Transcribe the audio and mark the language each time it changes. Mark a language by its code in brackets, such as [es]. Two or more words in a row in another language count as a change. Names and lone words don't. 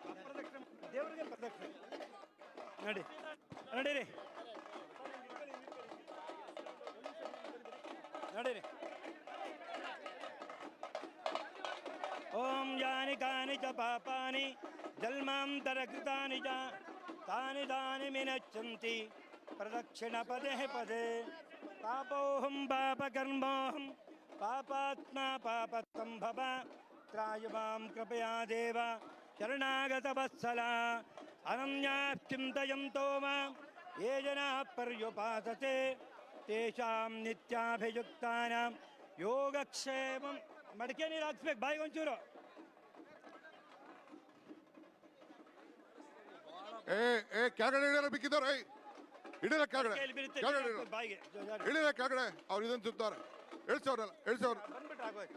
[kn] ಅಪ್ರದಕ್ಷಿಣೆ ದೇವರಿಗೆ ಪ್ರದಕ್ಷಿಣೆ. ನಡಿ ನಡೀರಿ ನಡೀರಿ. [sa] ಓಂ ಯಾನಿ ಕಾನಿ ಚ ಪಾಪಾನಿ ಜನ್ಮಾಂತರ ಕೃತಾನಿ ಚ ತಾನಿ ತಾನಿ ವಿನಶ್ಯಂತಿ ಪ್ರದಕ್ಷಿಣ ಪದೇ ಪದೇ. ಪಾಪೋಹಂ ಪಾಪಕರ್ಮೋಹಂ ಪಾಪಾತ್ಮ ಪಾಪಸಂಭವ ತ್ರಾಯ ಮಾಂ ಕೃಪಯಾ ದೇವ ಶರಣಾಗತ ವತ್ಸಲ. ಅನನ್ಯಾಶ್ಚಿಂತಯಂತೋ ಮಾಂ ಯೇ ಜನಾಃ ಪರ್ಯುಪಾಸತೆ ತೇಷಾಂ ನಿತ್ಯಾಭಿಯುಕ್ತಾನಾಂ ಯೋಗಕ್ಷೇಮಂ. [kn] ಮಡಿಕೆ ನೀರು ಹಾಕ್ಸ್ಬೇಕು ಬಾಯಿಗೆ ಒಂಚೂರು. ಕೆಳಗಡೆ ಇಳಿಯಲ್ಲ ಬಿಕ್ಕಿದ್ದಾರೆ. ಇಳಿಯಲ್ಲ ಕೆಳಗಡೆ, ಬಾಯಿಗೆ ಇಳಿಯಲ್ಲ ಕೆಳಗಡೆ. ಅವ್ರು ಇದನ್ನು ಸುತ್ತಾರೆ. ಇಳಿಸೋರಲ್ಲ, ಇಳಿಸೋರು ಬಂದ್ಬಿಟ್ರೆ ಆಗೋಯ್ತು.